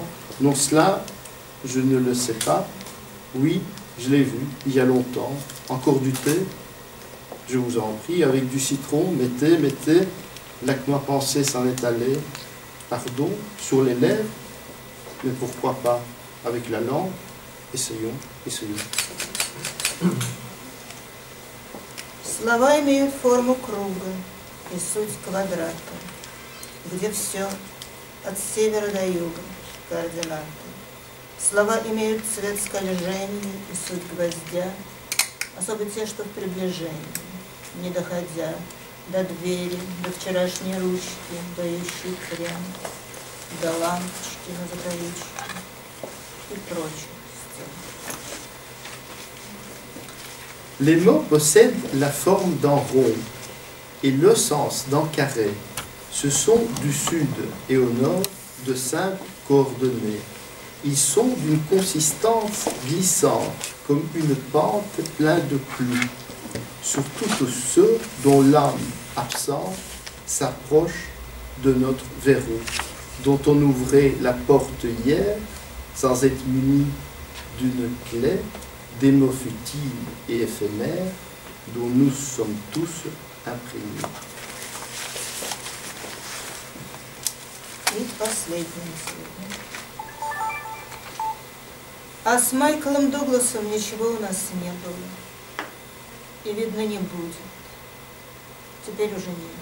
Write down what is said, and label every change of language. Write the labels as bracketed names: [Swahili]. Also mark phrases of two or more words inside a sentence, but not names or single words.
[French] Non, cela, je ne le sais pas. Oui, je l'ai vu, il y a longtemps. Encore du thé? Je vous en prie, avec du citron, mettez, mettez. Là que ma pensée s'en est allée. Pardon, sur les lèvres? Mais pourquoi pas avec la langue? Essayons, essayons. [Russian] Слова имеют форму круга и суть квадрата, где все от севера до юга, координаты. Слова имеют цвет скольжения и суть гвоздя, особо те, что в приближении, не доходя до двери, до вчерашней ручки, дающей крем, до лампочки на закорючке и прочих стен. [French] Les mots possèdent la forme d'un rond et le sens d'un carré. Ce sont du sud et au nord de simples coordonnées. Ils sont d'une consistance glissante, comme une pente pleine de pluie, surtout ceux dont l'âme absente s'approche de notre verrou. dont on ouvrait la porte hier, sans être muni d'une clé, des mots futiles et éphémères, dont nous sommes tous imprégnés. [Russian] И последнее сегодня. А с Майклом Дугласом ничего у нас не было. И, видно, не будет. Теперь уже нет.